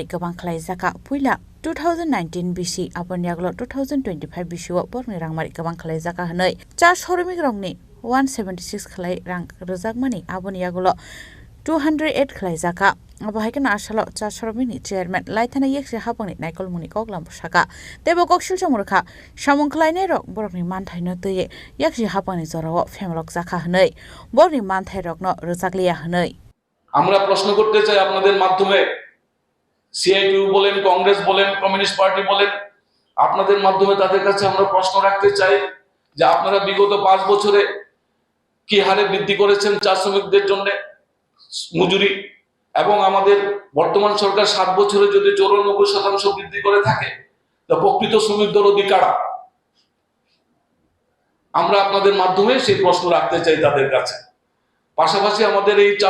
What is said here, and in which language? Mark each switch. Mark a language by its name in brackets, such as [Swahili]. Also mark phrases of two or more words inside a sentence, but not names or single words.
[Kok Borok] kabang khlai jaka puila 2019 BC aboni yaglo 2025 BC o borni rangmari kabang khlai jaka hanai cha shoromik rokni 176 khlai rang rojakmani aboni yagulo 208 khlai jaka Abahaikan asalo cha soromini chairman laithana yekse hapangni naikol muni koklam saka tebo koksil chamurkha samung khlaine rok borokni manthaino teye yakse hapangni jorao femlok jakha hnei borni manthai rokno rojakliya hnei [Bangla] আমরা প্রশ্ন করতে চাই আপনাদের মাধ্যমে সিআইটিইউ বলেন কংগ্রেস বলেন কমিউনিস্ট পার্টি বলেন আপনাদের মাধ্যমে তাদের কাছে আমরা প্রশ্ন রাখতে চাই যে আপনারা বিগত 5 বছরে কি হারে বৃদ্ধি করেছেন চা শ্রমিকদের জন্য মজুরি এবং আমাদের বর্তমান সরকার 7 বছরে যদি 94% বৃদ্ধি করে থাকে তা প্রকৃত শ্রমিকদের অধিকার আমরা আপনাদের মাধ্যমে সেই প্রশ্ন রাখতে চাই তাদের কাছে পাশাপাশি আমাদের এই চা